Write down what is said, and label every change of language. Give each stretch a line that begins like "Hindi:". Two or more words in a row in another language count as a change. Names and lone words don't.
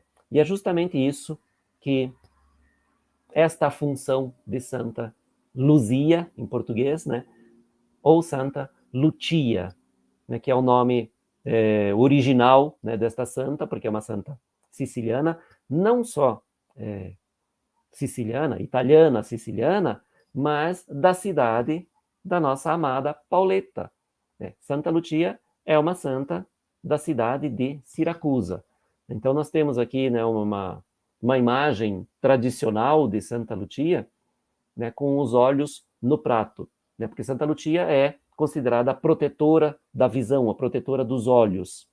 Portuguese: E é justamente isso que esta função de Santa Luzia, em português, né, ou Santa Lucia, né, que é o nome original, né, desta santa, porque é uma santa siciliana, não só siciliana, italiana, siciliana, mas da cidade da nossa amada Pauleta. Santa Lucia é uma santa da cidade de Siracusa. Então nós temos aqui, né, uma imagem tradicional de Santa Lucia, né, com os olhos no prato, né, porque Santa Lucia é considerada a protetora da visão, a protetora dos olhos.